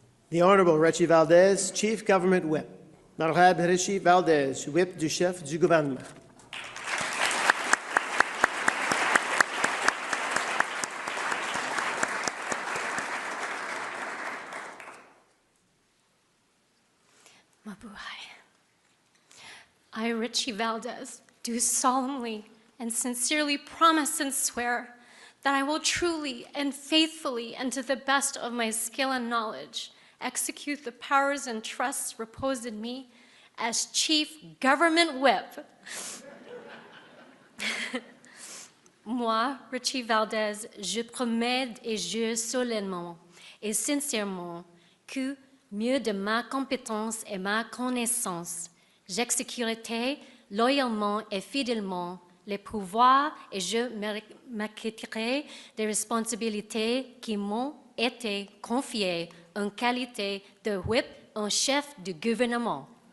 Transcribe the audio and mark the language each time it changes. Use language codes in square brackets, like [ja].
[en] The Honorable Richie Valdez, Chief Government Whip. [fr] L'Honorable Richie Valdez, Whip du chef du gouvernement. [tl] Mabuhay. [en] I, Richie Valdez, do solemnly and sincerely promise and swear that I will truly and faithfully and to the best of my skill and knowledge execute the powers and trusts reposed in me as Chief Government Whip. [fr] Moi, Richie Valdez, je promets et jure solennellement et sincèrement que, mieux de ma compétence et ma connaissance, j'exécuterai loyalement et fidèlement les pouvoirs et je m'acquitterai des responsabilités qui m'ont été confiées en qualité de whip en chef du gouvernement.